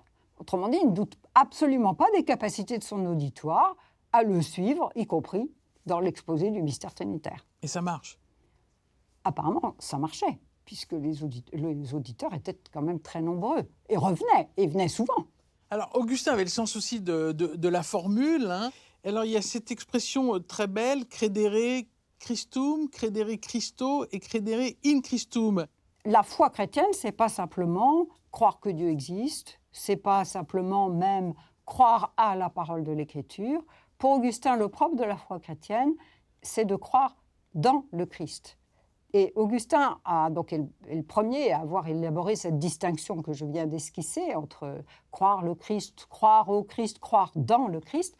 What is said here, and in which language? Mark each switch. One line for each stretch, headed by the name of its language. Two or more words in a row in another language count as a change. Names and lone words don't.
French: Autrement dit, il ne doute absolument pas des capacités de son auditoire à le suivre, y compris dans l'exposé du mystère trinitaire. Et ça marche? Apparemment, ça marchait, puisque les auditeurs étaient quand même très nombreux, et venaient souvent. Alors, Augustin avait le sens aussi de la formule. Hein. Alors, il y a cette expression très belle,
Latin: credere Christum, credere Christo et credere in Christum.
French: La foi chrétienne, c'est pas simplement croire que Dieu existe, c'est pas simplement même croire à la parole de l'Écriture. Pour Augustin, le propre de la foi chrétienne, c'est de croire dans le Christ. Et Augustin est le premier à avoir élaboré cette distinction que je viens d'esquisser entre croire le Christ, croire au Christ, croire dans le Christ.